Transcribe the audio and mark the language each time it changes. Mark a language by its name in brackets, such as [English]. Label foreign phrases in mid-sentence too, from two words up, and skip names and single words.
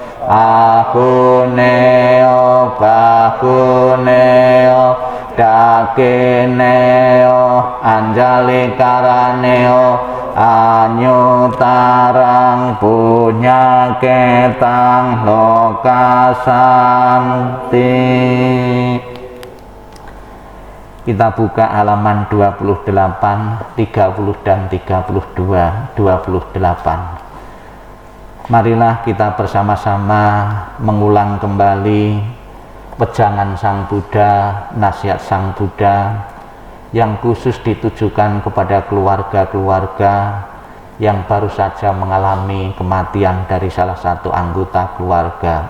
[Pali] Ahuneo bahuneo dakineo anjali karaneo anyutarang punya ketang lokasanti. [Indonesian] Kita buka halaman 28, 30 dan 32, 28. Marilah kita bersama-sama mengulang kembali wejangan Sang Buddha, nasihat Sang Buddha yang khusus ditujukan kepada keluarga-keluarga yang baru saja mengalami kematian dari salah satu anggota keluarga.